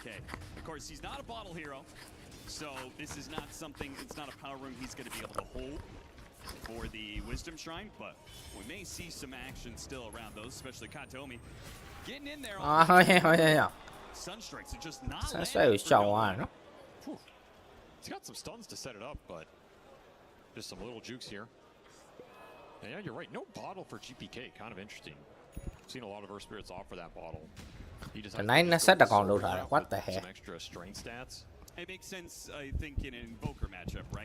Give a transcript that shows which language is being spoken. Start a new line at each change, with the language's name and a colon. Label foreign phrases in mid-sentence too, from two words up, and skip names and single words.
English: Of course, he's not a bottle hero, so this is not something, it's not a power room he's going to be able to hold for the Wisdom Shrine, but we may see some action still around those, especially Kataomi getting in there.
Burmese: ဟုတ်ရ
English: Sunstrikes are just not
Burmese: Sunstrike ကိုရှောင်သွားတယ်နော်
English: He's got some stuns to set it up, but just some little jukes here. And yeah, you're right. No bottle for GPK. Kind of interesting. Seen a lot of Earth Spirits offer that bottle. He just has to Nine just set go account so load hard what with the heck? Some extra strength stats. It makes sense, I think, in an Invoker matchup, right?